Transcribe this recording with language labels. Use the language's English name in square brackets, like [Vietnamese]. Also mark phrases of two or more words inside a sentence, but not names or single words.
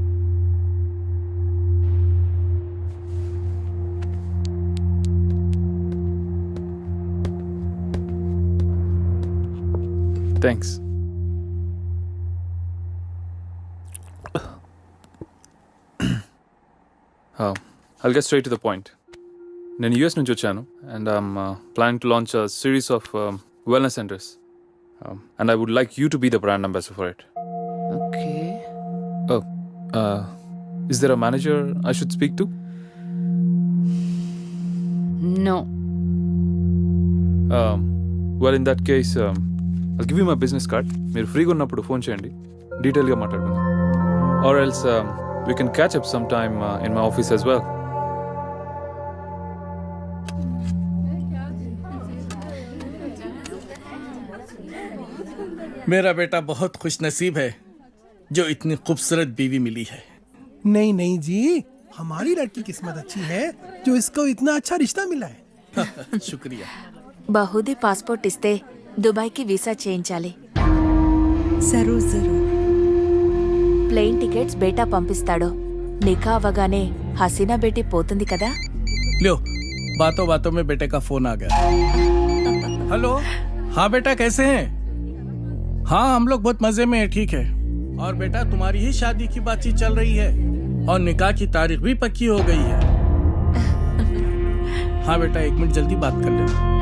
[English] Thanks. I'll get straight to the point. [Telugu] నేను యూఎస్ నుంచి వచ్చాను, [English] and I'm planning to launch a series of wellness centers. And I would like you to be the brand ambassador for it. ఓకే. Oh, is there a manager I should speak to? No. Well, in that case, I'll give you my business card. [Telugu] మీరు ఫ్రీగా ఉన్నప్పుడు ఫోన్ చేయండి, డీటెయిల్గా మాట్లాడుకుందాం. [English] Or else we can catch up sometime in my office as well. [Hindi] मेरा बेटा बहुत खुशनसीब है जो इतनी खूबसूरत बीवी मिली है। नहीं नहीं जी, हमारी लड़की किस्मत अच्छी है जो इसको इतना अच्छा रिश्ता मिला है। शुक्रिया। [Telugu] బహుదీ పాస్పోర్ట్ ఇస్తే దుబాయ్కి వీసా చేయించాలి. [Hindi] जरूर जरूर. [Telugu] ప్లేన్ టికెట్స్ బేటా పంపిస్తాడు. నికా అవగానే హసీనా బేటీ పోతుంది కదా. [Hindi] लो, बातों बातों में बेटे का फोन आ गया। हेलो, हाँ बेटा कैसे हैं? हाँ हम लोग बहुत मजे में हैं, ठीक है। और बेटा तुम्हारी ही शादी की बातचीत चल रही है और निकाह की तारीख भी पक्की हो गई है। हाँ बेटा 1 मिनट जल्दी बात कर लेना।